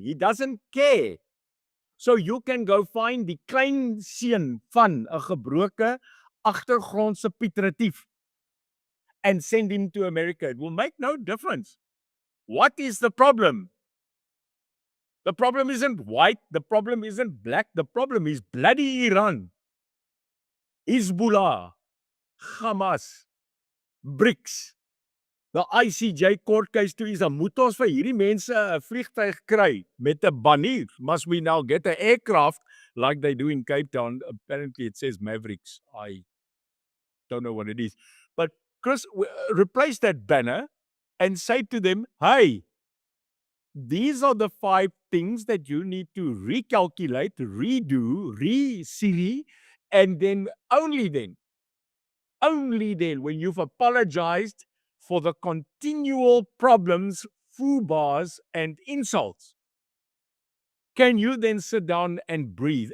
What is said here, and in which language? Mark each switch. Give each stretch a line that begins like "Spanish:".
English: He doesn't care. So you can go find
Afrikaans: die klein seun van 'n gebroke agtergrondse Piet Retief
English: and send him to America. It will make no difference. What is the problem? The problem isn't white. The problem isn't black. The problem is bloody Iran, Hezbollah, Hamas, BRICS.
Afrikaans: The ICJ court case toe is, dan moet ons vir hierdie mense 'n vliegtuig kry met 'n banier.
English: Must we now get an aircraft like they do in Cape Town? Apparently it says Mavericks. I don't know what it is. But Chris, replace that banner and say to them, hey, these are the 5 things that you need to recalculate, redo, re-Siri, and then, only then, when you've apologized for the continual problems, foo-bars, and insults, can you then sit down and breathe.